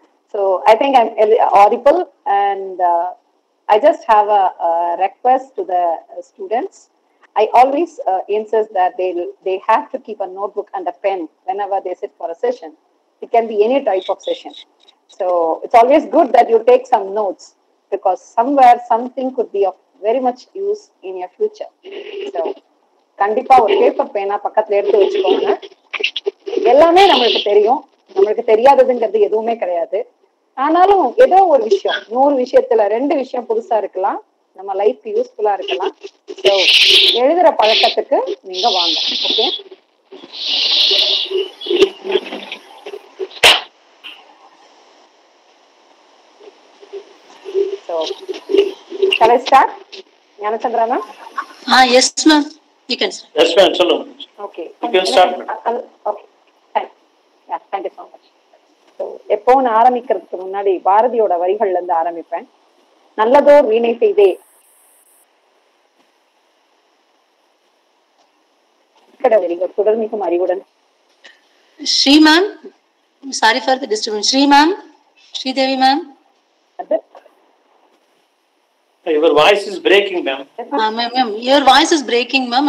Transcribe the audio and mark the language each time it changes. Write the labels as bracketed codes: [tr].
[en] So I think I'm audible, and I just have a request to the students. I always insist that they have to keep a notebook and a pen whenever they sit for a session. It can be any type of session. So it's always good that you take some notes, because somewhere something could be of very much use in your future. [ta] So கண்டிப்பா ஒரு paper பேனா பக்கத்துல எடுத்து வச்சுக்கோங்க. எல்லாமே நம்மளுக்கு தெரியும், நம்மளுக்கு தெரியாததுங்கிறது எதுவுமே கிடையாது. ஆனாலும் ஏதோ ஒரு விஷயம், 100 விஷயத்துல 2 விஷயம் புதுசா இருக்கலாம், நம்ம லைஃப் யூஸ்ஃபுல்லா இருக்கலாம். ஸோ எழுதுற பழக்கத்துக்கு நீங்க வாங்க. Okay, [en] So shall I start? Gnanachandra ma'am. Yes ma'am, you can start. Yes ma'am, [ta] சொல்லுங்க. [en] Okay, you can start. Okay, thank you so much. [ta] So எப்போன்னு ஆரம்பிக்கிறதுக்கு முன்னாடி பாரதியோட வரிகள்ல இருந்து ஆரம்பிப்பேன். நல்லதோர் வீணை செய்தே சுடர்மிகும் அறிவுடன். [en] Shri ma'am, sorry for the disturbance. Shri ma'am, Sridevi ma'am. Your voice is breaking, ma'am. Ma'am, your voice is breaking, ma'am.